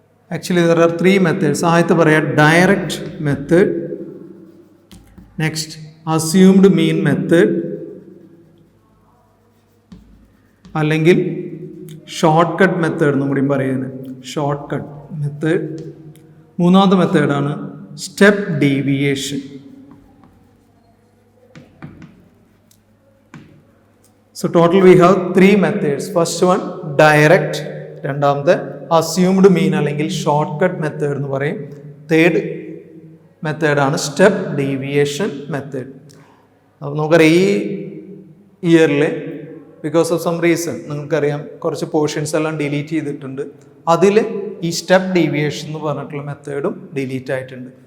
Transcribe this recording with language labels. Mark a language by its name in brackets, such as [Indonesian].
[English] Actually there are 3 methods. [Malayalam] ആദ്യത്തെ പറയാം direct method, next assumed മീൻ method, അല്ലെങ്കിൽ ഷോർട്ട് കട്ട് മെത്തേഡ് എന്നും കൂടി പറയുന്നത്. Short cut method. മൂന്നാമത്തെ മെത്തേഡാണ് step deviation. [English] So total we have 3 methods. First one direct, [Malayalam] രണ്ടാമത്തെ [English] assumed mean [Malayalam] അല്ലെങ്കിൽ [English] short cut method [Malayalam] എന്ന് പറയും. തേർഡ് മെത്തേഡാണ് സ്റ്റെപ്പ് ഡീവിയേഷൻ മെത്തേഡ്. അപ്പോൾ നമുക്കറിയാം ഈ ഇയറിൽ [English] because of some reason [Malayalam] നിങ്ങൾക്കറിയാം കുറച്ച് പോർഷൻസ് എല്ലാം ഡിലീറ്റ് ചെയ്തിട്ടുണ്ട്. അതിൽ ഈ സ്റ്റെപ്പ് ഡീവിയേഷൻ എന്ന് പറഞ്ഞിട്ടുള്ള മെത്തേഡും ഡിലീറ്റ് ആയിട്ടുണ്ട്.